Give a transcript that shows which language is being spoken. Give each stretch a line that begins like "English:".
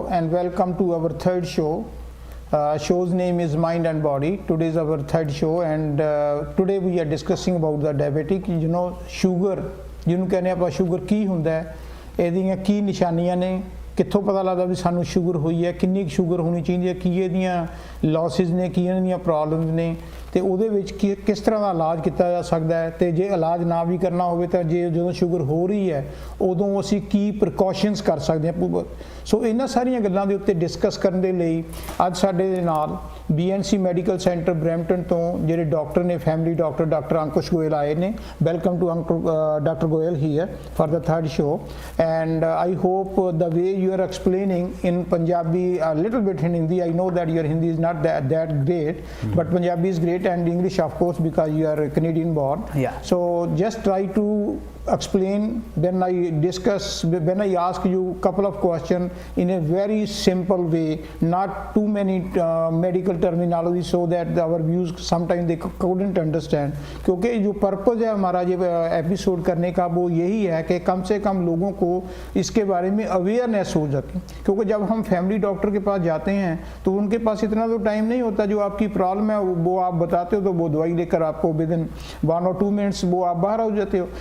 English: welcome to our third show. Show's name is Mind and Body. Today is our third show, and today we are discussing about the diabetic.
Punjabi: Sugar, ਜਿਹਨੂੰ ਕਹਿੰਦੇ ਆਪਾਂ sugar ਕੀ ਹੁੰਦਾ ਹੈ, ਇਹਦੀਆਂ ਕੀ ਨਿਸ਼ਾਨੀਆਂ ਨੇ, ਕਿੱਥੋਂ ਪਤਾ ਲੱਗਦਾ ਵੀ ਸਾਨੂੰ ਸ਼ੂਗਰ ਹੋਈ ਹੈ, ਕਿੰਨੀ ਸ਼ੂਗਰ ਹੋਣੀ ਚਾਹੀਦੀ ਹੈ, ਕੀ ਇਹਦੀਆਂ ਲੌਸਿਸ ਨੇ, ਕੀ ਇਹਨਾਂ ਦੀਆਂ ਪ੍ਰੋਬਲਮਸ ਨੇ, ਤੇ ਉਹਦੇ ਵਿੱਚ ਕਿਸ ਤਰ੍ਹਾਂ ਦਾ ਇਲਾਜ ਕੀਤਾ ਜਾ ਸਕਦਾ ਹੈ, ਤੇ ਜੇ ਇਲਾਜ ਨਾ ਵੀ ਕਰਨਾ ਹੋਵੇ ਤਾਂ ਜਦੋਂ ਸ਼ੂਗਰ ਹੋ ਰਹੀ ਹੈ ਉਦੋਂ ਅਸੀਂ ਕੀ ਪ੍ਰੀਕਾਸ਼ਨਸ ਕਰ ਸਕਦੇ ਹਾਂ। ਸੋ ਇਹਨਾਂ ਸਾਰੀਆਂ ਗੱਲਾਂ ਦੇ ਉੱਤੇ ਡਿਸਕਸ ਕਰਨ ਦੇ ਲਈ ਅੱਜ ਸਾਡੇ ਦੇ ਨਾਲ BNC ਮੈਡੀਕਲ ਸੈਂਟਰ ਬਰੈਂਪਟਨ ਤੋਂ ਜਿਹੜੇ ਡਾਕਟਰ ਨੇ, ਫੈਮਿਲੀ ਡਾਕਟਰ ਅੰਕੁਸ਼ ਗੋਇਲ ਆਏ ਨੇ।
English: Welcome to doctor Goel here for the third show, and I hope the way you are explaining in Punjabi, a little bit in Hindi, I know that your Hindi is not that great, but Punjabi is great, and English of course because you are Canadian born. Yeah. So just try to explain when I ask you couple of questions in a very simple way, not too many medical terminology, so that our viewers sometimes they couldn't understand.
Hindi: क्योंकि जो purpose है हमारा ये episode करने का वो यही है कि कम से कम लोगों को इसके बारे में अवेयरनेस हो सके, क्योंकि जब हम फैमिली डॉक्टर के पास जाते हैं तो उनके पास इतना तो टाइम नहीं होता। जो आपकी प्रॉब्लम है वो आप बताते हो तो वो दवाई लेकर आपको विदिन 1 or 2 minutes वो आप बाहर हो जाते हो।